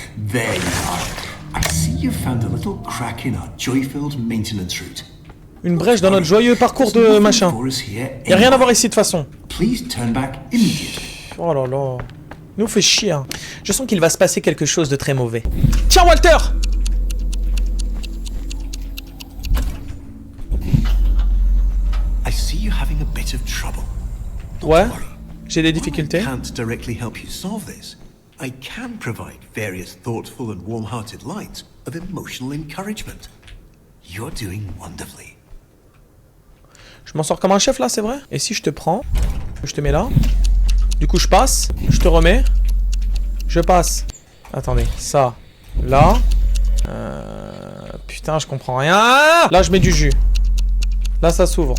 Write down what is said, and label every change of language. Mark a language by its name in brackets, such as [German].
[English] There you are. I see you found a little crack in our joy-filled maintenance route. [French] Une brèche dans notre joyeux parcours de machin. Y'a rien à voir ici de toute façon. [English] Please turn back immediately. [French] Oh là là. Il nous fait chier. Hein. Je sens qu'il va se passer quelque chose de très mauvais. Tiens, Walter! [English] I see you having a bit of trouble. [French] Ouais. J'ai des difficultés. [English] I can't directly help you solve this. I can provide various thoughtful and warm-hearted lines of emotional encouragement. You're doing wonderfully. [French] Je m'en sors comme un chef là, c'est vrai? Et si je te prends, je te mets là. Du coup, je passe, je te remets. Je passe. Attendez, ça, là. Putain, je comprends rien. Là, je mets du jus. Là, ça s'ouvre.